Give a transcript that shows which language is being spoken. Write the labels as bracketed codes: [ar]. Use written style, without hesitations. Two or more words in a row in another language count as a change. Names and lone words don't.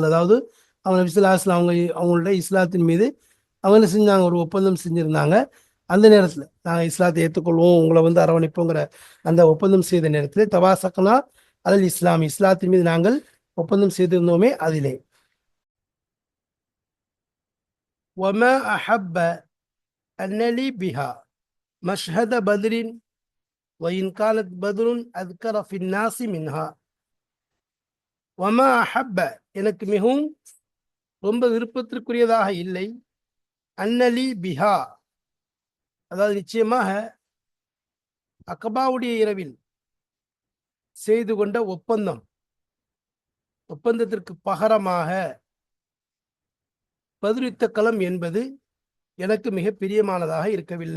[ta] அதாவது அவங்க நபி [ar] صلى الله عليه وسلم [ta] அவங்களுடைய இஸ்லாத்தின் மீது அவங்க என்ன செஞ்சாங்க, ஒரு ஒப்பந்தம் செஞ்சிருந்தாங்க. அந்த நேரத்தில் நாங்கள் இஸ்லாத்தை ஏற்றுக்கொள்வோம், உங்களை அரவணைப்போங்கிற அந்த ஒப்பந்தம் செய்த நேரத்தில் [ar] تواثقنا على الإسلام, [ta] இஸ்லாத்தின் மீது நாங்கள் ஒப்பந்தம் செய்திருந்தோமே அதிலே. [ar] وما أحب أن لي بها مشهد بدر وإن كانت بدر أذكر في الناس منها. وما أحب, [ta] எனக்கு மிகவும் ரொம்ப விருப்பத்திற்குரியதாக இல்லை, [ar] أن لي بها, [ta] அதாவது நிச்சயமாக அகபாவுடைய இரவில் செய்து கொண்ட ஒப்பந்தத்திற்கு பகரமாக பதிலுத்த களம் என்பது எனக்கு மிக பிரியமானதாக இருக்கவில்லை.